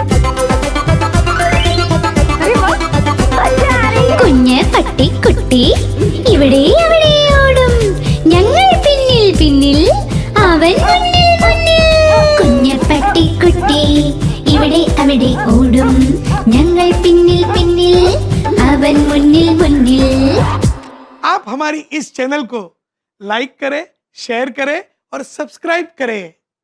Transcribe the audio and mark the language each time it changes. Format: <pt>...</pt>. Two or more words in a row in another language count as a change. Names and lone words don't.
<ml>കുഞ്ഞപ്പട്ടിക്കുട്ടി ഇവിടെ അവിടെ ഓടും, ഞങ്ങൾ പിന്നിൽ പിന്നിൽ അവൻ മുന്നിൽ മുന്നിൽ. കുഞ്ഞപ്പട്ടിക്കുട്ടി ഇവിടെ അവിടെ ഓടും, ഞങ്ങൾ പിന്നിൽ പിന്നിൽ അവൻ മുന്നിൽ മുന്നിൽ.</ml> <hi>ആ आप हमारी इस चैनल को लाइक करें, शेयर करें और सब्सक्राइब करें।</hi>